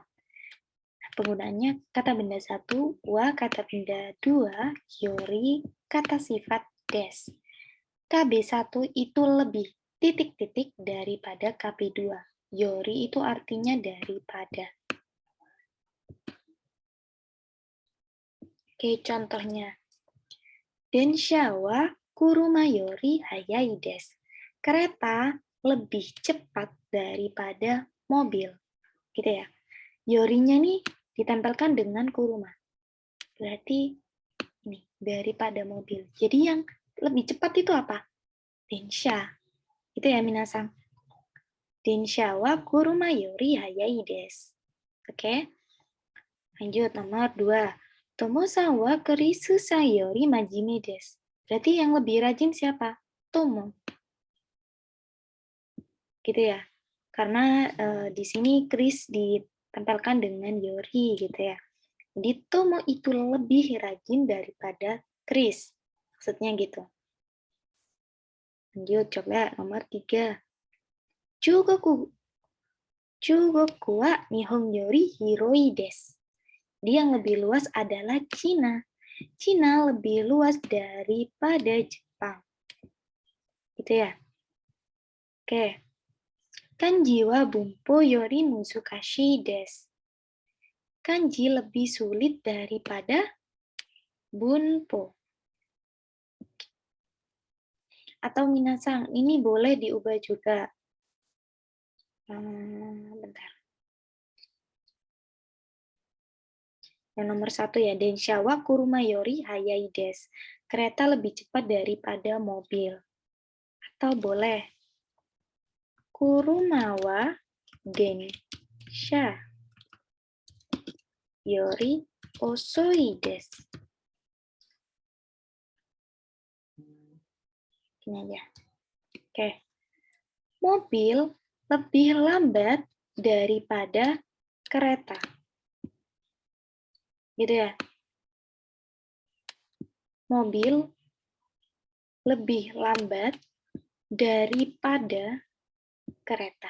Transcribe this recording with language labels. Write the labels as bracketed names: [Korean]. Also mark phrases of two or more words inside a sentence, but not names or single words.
[Indonesian] Penggunaannya kata benda 1, wa kata benda 2, yori kata sifat des. KB1 itu lebih titik-titik daripada KB2. Yori itu artinya daripada. Oke, contohnya. [Japanese] Densha wa kuruma yori hayai desu. [Indonesian] Kereta lebih cepat daripada mobil. Gitu ya. Yorinya nih ditempelkan dengan kuruma. Berarti ini daripada mobil. Jadi yang lebih cepat itu apa? Densha. Itu ya minasang. [Japanese] Densha wa kuruma yori hayai desu. [Indonesian] Oke. Lanjut nomor 2. [Japanese] Tomo-san wa kurisu sayori majime desu. [Indonesian] Berarti yang lebih rajin siapa? Tomo. Gitu ya. Karena di sini Chris ditempelkan dengan Yori gitu ya. Jadi Tomo itu lebih rajin daripada Chris. Maksudnya gitu. Lanjut coba nomor 3. [Japanese] Chugoku wa Nihon yori hiroi desu. [Indonesian] Dia yang lebih luas adalah Cina. Cina lebih luas daripada Jepang. Gitu ya. Oke. [Japanese] Kanji wa bunpo yori musukashi desu. [Indonesian] Kanji lebih sulit daripada bunpo. Atau minasang, ini boleh diubah juga. Bentar. Yang nomor 1 ya, [Japanese] densha wa kuruma yori hayai desu. [Indonesian] Kereta lebih cepat daripada mobil. Atau boleh, [Japanese] kuruma wa densha yori osoi desu. [Indonesian] Ini aja. Oke. Mobil lebih lambat daripada kereta. Gitu ya. Mobil lebih lambat daripada kereta.